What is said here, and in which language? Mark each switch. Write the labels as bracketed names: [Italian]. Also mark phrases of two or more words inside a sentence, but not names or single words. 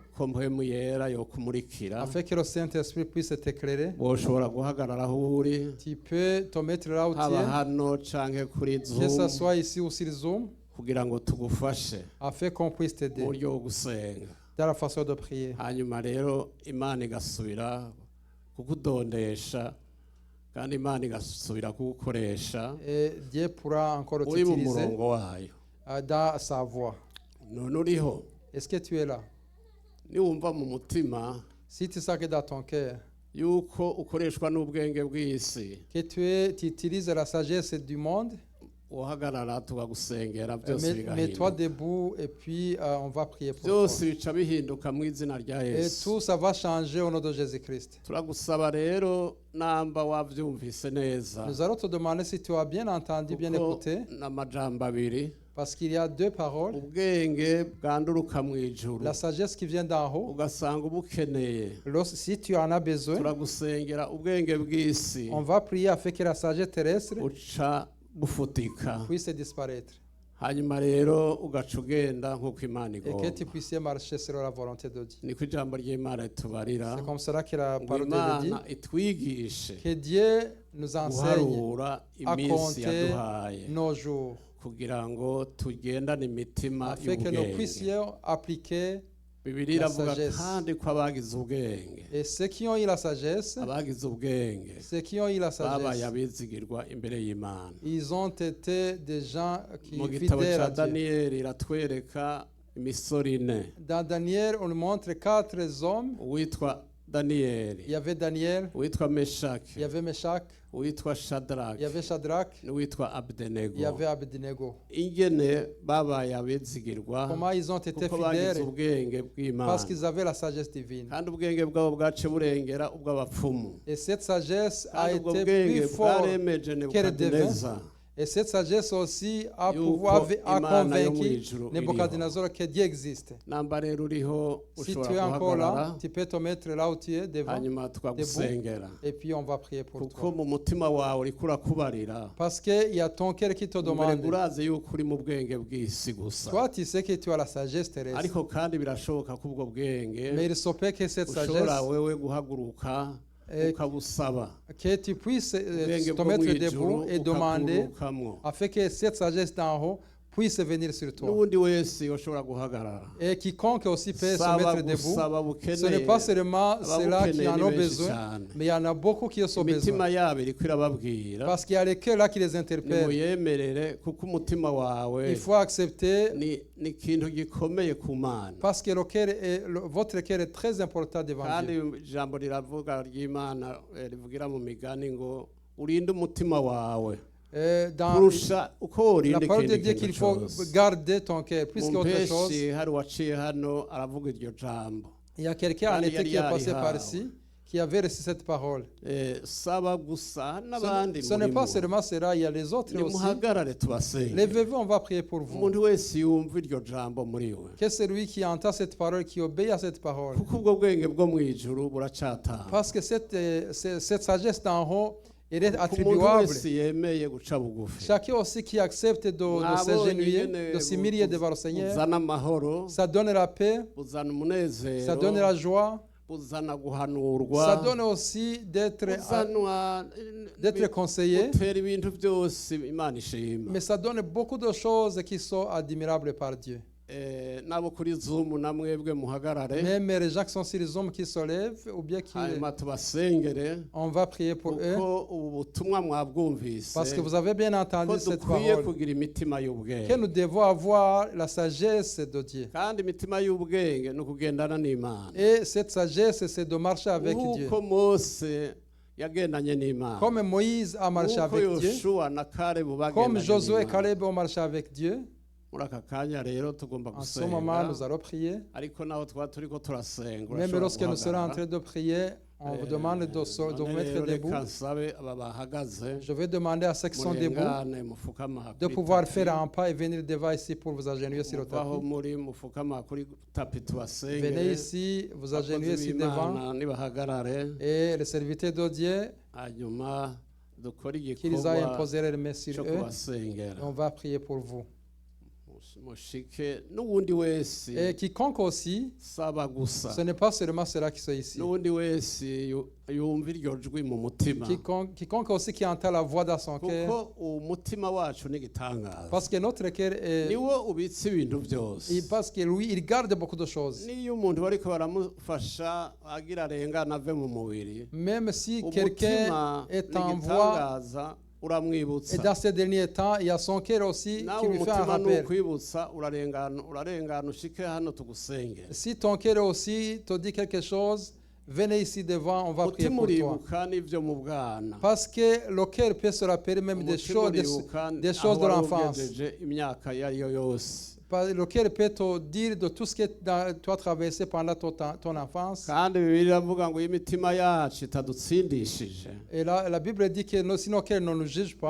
[Rundi] ko mpwemu yera yokumurikira, [French] afin que le Saint-Esprit puisse t'éclairer. [Rundi] woshobora guhagarara aho uri, [French] Tu peux te mettre là où tu [Rundi] haba [French] es, [Rundi] hano canke kuri [French] que ce Zoom, soit ici ou sur Zoom, [Rundi] kugira ngo tugufashe [French] afin qu'on puisse [Rundi] mu [French] t'aider [Rundi] buryo bwo gusenga. [French] dans la façon de prier. [Rundi] Hanyuma rero Imana igasubira kukudondesha kandi Imana igasubira kugukoresha [French] Et Dieu pourra encore [Rundi] uri mu [French] t'utiliser [Rundi] murongo wayo. [French] dans sa voie. [Rundi] None uriho, [French] Est-ce que tu es là? [Rundi] niwumva mu mutima [French] Si tu sens que dans ton cœur, [Rundi] yuko ukoreshwa n'ubwenge bw'isi, [French] que tu utilises la sagesse du monde, [Rundi] uhagarara tugagusengera byose [French] mets-toi [Rundi] bigahinduka, [French] debout et puis on va prier pour [Rundi] byose [French] toi. [Rundi] bica bihinduka mu izina rya [French] Et [Rundi] Yesu. [French] tout ça va changer au nom de Jésus-Christ. [Rundi] Turagusaba rero namba wavyumvise neza, [French] Nous allons te demander si tu as bien entendu, bien [Rundi] kuko [French] écouté, [Rundi] n'amajambo abiri, [French] parce qu'il y a deux paroles. [Rundi] ubwenge bwanduruka mu ijuru [French] La sagesse qui vient d'en haut, [Rundi] ugasanga ubukeneye. [French] si tu en as besoin, [Rundi] Turagusengera ubwenge bw'isi [French] on va prier afin que la sagesse terrestre [Rundi] uca bufutika, [French] puisse disparaître [Rundi] hanyuma rero ugaca ugenda nk'uko Imana [French] et que [Rundi] igomba. [French] tu puisses marcher selon la volonté de Dieu. [Rundi] Niko ijambo ry'Imana ritubarira [French] C'est comme cela que la [Rundi] ngo [French] parole de Dieu dit, [Rundi] Imana itwigishe [French] que Dieu nous enseigne [Rundi] guharura [French] à [Rundi] iminsi [French] compter [Rundi] yaduhaye [French] nos jours [Rundi] kugira ngo tugendane imitima [French] afin que nous [Rundi] y'ubwenge. [French] puissions appliquer. [Rundi] Bibiliya [French] la [Rundi] iravuga [French] sagesse. [Rundi] kandi ko abagize ubwenge, [French] Et ceux qui ont eu la sagesse, [Rundi] abagize ubwenge [French] ceux qui ont eu la [Rundi] babaye [French] sagesse, [Rundi] abizigirwa imbere y'Imana. [French] ils ont été des gens qui [Rundi] Mu gitabo [French] fidèles [Rundi] cya [French] à Dieu. [Rundi] Daniyeli iratwereka imisoro ine. [French] Dans Daniel, on nous montre 4 hommes. [Rundi] Uwitwa [French] Il y [Rundi] Daniyeli, [French] avait Daniel, [Rundi] uwitwa [French] il y [Rundi] Meshaki, [French] avait Meshach, [Rundi] uwitwa [French] il y [Rundi] Shadraki [French] avait Shadrach, [Rundi] n'uwitwa [French] il y [Rundi] Abdenego. [French] avait Abednego. [Rundi] Ingene babaye abizigirwa [French] Comment ils ont été [Rundi] kuko bagize [French] fidèles? [Rundi] ubwenge bw'Imana, [French] Parce qu'ils avaient la sagesse divine. [Rundi] kandi ubwenge bwabo bwace burengera ubw'abapfumu, [French] Et cette sagesse a [Rundi] kandi ubwo [French] été [Rundi] bwenge [French] plus forte. [Rundi] bwaremeje [French] qu'elle [Rundi] Nebukadineza [French] Et cette sagesse aussi a, [Rundi] Yuko [French] a [Rundi] Imana yo mu [French] convaincu [Rundi] ijuru [French] Nebuchadnezzar que Dieu existe. [Rundi] namba rero uriho [French] Si tu es [Rundi] ushobora [French] encore là, [Rundi] guhagarara [French] tu peux te mettre là où tu es devant [Rundi] hanyuma tukagusengera, [French] et puis on va prier pour [Rundi] kuko [French] toi. [Rundi] mu mutima wawe uriko urakubarira, [French] Parce qu'il y a ton cœur qui te [Rundi] mbere [French] demande. [Rundi] urazi yuko uri mu bwenge bw'isi gusa, [French] Toi, tu sais que tu as la sagesse terrestre. [Rundi] ariko kandi birashoboka ko ubwo bwenge [French] Mais il se peut que cette [Rundi] ushobora [French] sagesse, [Rundi] wewe guhaguruka ukabusaba, [French] que tu puisses [Rundi] ubwenge [French] te [Rundi] bwo mu [French] mettre [Rundi] ijuru [French] debout et demander [Rundi] ukaburukamwo. [French] afin que cette sagesse d'en haut puisse venir sur toi. [Rundi] N'ubundi wese yoshobora guhagarara, [French] Et quiconque aussi peut se [Rundi] saba [French] mettre debout, [Rundi] gusaba [French] ce n'est [Rundi] bukeneye, [French] pas seulement ceux-là qui en ont [Rundi] benshi [French] besoin, [Rundi] cyane. [French] mais il y en a beaucoup qui en ont besoin. [Rundi] Imitima yabo iriko irababwira, [French] Parce qu'il y a les cœurs là qui les interpellent. [Rundi] nimuyemerere kuko umutima wawe [French] Il faut accepter [Rundi] ni ikintu gikomeye ku Mana. [French] parce que votre cœur est très important devant [Rundi] Kandi [French] Dieu. [Rundi] ijambo riravuga ry'Imana rivugira mu migani ngo urinde umutima wawe [French] Dans [Rundi] kurusha uko [French] la [Rundi] worinda [French] parole de [Rundi] ikindi [French] Dieu [Rundi] kintu [French] qu'il faut [Rundi] cyose. [French] garder ton cœur plus [Rundi] Mu [French] qu'autre chose. [Rundi] mpeshyi hari uwaciye hano aravuga iryo jambo. [French] Il y a quelqu'un en [Rundi] Kandi [French] été [Rundi] yari [French] qui est passé [Rundi] yarihawe. [French] par ici, qui avait reçu cette parole. [Rundi] Saba gusa [French] Ce [Rundi] n'abandi [French] n'est- ce n'est pas [Rundi] murimo. [French] seulement cela, il y a les autres aussi. [Rundi] Nimuhagarare tubasenge. [French] Levez-vous, on va prier pour vous. [Rundi] Umuntu wese yumva iryo jambo muri we. [French] Que celui qui entend cette parole, qui obéit à cette parole. [Rundi] Kuko ubwo bwenge bwo mu ijuru buracatanga. [French] Parce que cette sagesse d'en haut, elle est [Rundi] Ku muntu [French] attribuable. [Rundi] wese yemeye guca bugufi. [French] Chacun aussi qui accepte de s'agenouiller, de s'humilier devant le Seigneur, [Rundi] buzana amahoro, [French] ça donne la paix, [Rundi] buzana [French] ça donne [Rundi] umunezero, [French] la joie, [Rundi] buzana [French] ça [Rundi] guhanurwa, [French] donne aussi [Rundi] buzanwa [French] d'être conseillé, [Rundi] butera ibintu byose Imana ishima. [French] mais ça donne beaucoup de choses qui sont admirables par Dieu. [Rundi] Nabo kuri Zoom namwebwe muhagarare, [French] Même les gens qui sont sur les hommes qui se lèvent, ou bien qui... [Rundi] hanyuma tubasengere [French] On va prier pour eux, [Rundi] kuko ubu butumwa mwabwumvise [French] parce que vous avez bien [Rundi] ko [French] entendu cette [Rundi] dukwiye [French] parole, [Rundi] kugira imitima [French] que [Rundi] y'ubwenge, [French] nous devons avoir la sagesse de Dieu. [Rundi] kandi imitima y'ubwenge ni ukugendana n'Imana. [French] Et cette sagesse, c'est de marcher avec Dieu. [Rundi] Nk'uko Mose yagendanye n'Imana, [French] Comme Moïse a marché [Rundi] nk'uko [French] avec Dieu, [Rundi] Yoshua na Kalebu [French] comme [Rundi] bagendanye [French] Josué et [Rundi] n'Imana. [French] Caleb ont marché avec Dieu. [Rundi] Muri aka kanya rero tugomba [French] En ce moment, nous [Rundi] gusenga, [French] allons prier. [Rundi] ariko naho twaba turiko turasenga [French] Même [Rundi] urashobora [French] lorsque nous serons en [Rundi] guhagarara. [French] train de prier, on vous demande de vous [Rundi] None [French] mettre [Rundi] rero [French] debout. [Rundi] reka nsabe aba bahagaze [French] Je vais demander à ceux qui sont debout [Rundi] murengane mufukama [French] de [Rundi] kuri [French] pouvoir [Rundi] tapi. [French] faire un pas et venir devant ici pour vous agenouiller sur le [Rundi] Muvaho [French] tapis. [Rundi] muri mufukama kuri tapi [French] Venez [Rundi] tubasengere. [French] ici, vous [Rundi] Abakozi [French] agenouiller ici devant. [Rundi] b'Imana nibahagarare, [French] Et les serviteurs de Dieu, [Rundi] hanyuma dukore [French] qu'ils aient [Rundi] igikorwa [French] imposé les mains [Rundi] cyo [French] sur eux. [Rundi] kubasengera. [French] On va prier pour vous. [Rundi] Mushike n'uwundi wese [French] Et quiconque aussi, [Rundi] saba gusa, [French] ce n'est pas seulement ceux-là qui sont ici. [Rundi] n'uwundi wese yumva iryo jwi mu mutima, [French] Quiconque aussi qui entend la voix dans son cœur. [Rundi] kuko umutima wacu ni igitangaza. [French] Parce que notre cœur est... [Rundi] Niwo ubitse ibintu byose. [French] Parce que lui, il garde beaucoup de choses. [Rundi] Niyo umuntu bariko baramufasha agira arengana ave mu mubiri, [French] Même si quelqu'un [Rundi] umutima [French] est [Rundi] ni [French] en voie, [Rundi] igitangaza uramwibutsa. [French] et dans ces derniers temps, il y a son cœur aussi [Rundi] Nawe [French] qui lui fait un [Rundi] umutima [French] rappel. [Rundi] nukwibutsa urarengana ushike hano tugusengere. [French] Si ton cœur aussi te dit quelque chose, venez ici devant, on va prier [Rundi] Umutima [French] pour toi. [Rundi] uribuka n'ibyo mu bwana. [French] Parce que le cœur peut se rappeler même des [Rundi] Umutima [French] choses, [Rundi] uribuka [French] des choses de [Rundi] aho wari [French] l'enfance. [Rundi] ugejeje imyaka iyo ari yo yose. [French] Le cœur peut te dire de tout ce que tu as traversé pendant ton enfance. [Rundi] Kandi Bibiliya iravuga ngo iyo imitima yacu itadutsindishije, [French] Et là, la Bible dit que si nos cœurs ne nous jugent pas,